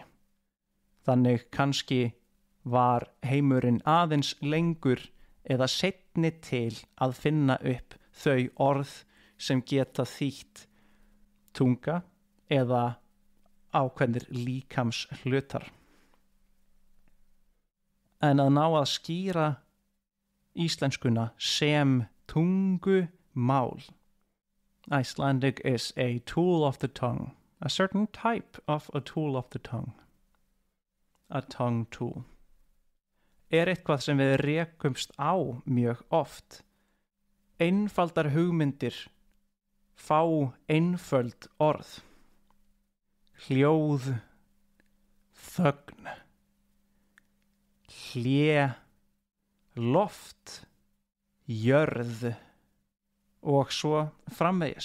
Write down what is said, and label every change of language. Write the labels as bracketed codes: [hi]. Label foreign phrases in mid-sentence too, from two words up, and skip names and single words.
[is] Þannig kannski var heimurinn aðeins lengur eða seinni til að finna upp þau orð sem geta þýtt tunga eða ákveðnir líkams hlutar. En að ná að skýra íslenskuna sem tungumál. [en] Icelandic is a tool of the tongue, a certain type of a tool of the tongue. A tongue tool. [is] Er eitthvað sem við rekumst á mjög oft. Einfaldar hugmyndir fá einföld orð. Hljóð, þögn, hlé, loft, jörð og svo framvegis.